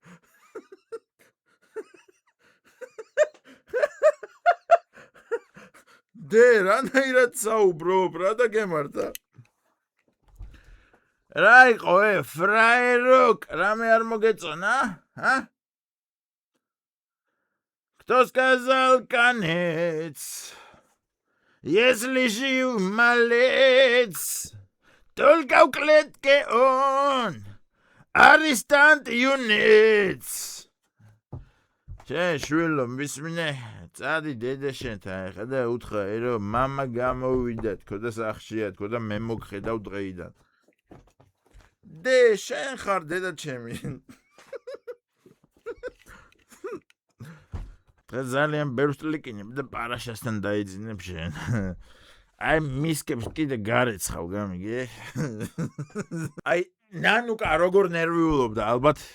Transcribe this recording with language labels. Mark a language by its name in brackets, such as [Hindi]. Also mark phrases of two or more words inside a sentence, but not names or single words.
[Georgian] დე რანაირად საუბრობ, რა და გემართა? რა იყო ფრაეროკ, რამე არ მოგეწონა? [Russian] Кто сказал конец? Если жив малец, только в клетке он, арестант юнец. [Georgian] შვილო მისმინე წადი დედა შენთან ახლა და უთხრა რომ მამა გამოვიდა თქო და სახშია თქო და მე მოგხედავ დღეიდან დე შენ ხარ დედა ჩემი დღეს ძალიან ბევრს ლიკინებ და პარაშასთან დაიძინებ შენ აი მისკებს კიდე გარეცხავ გამიგე აი ნანუკა როგორ ნერვიულობდა ალბათ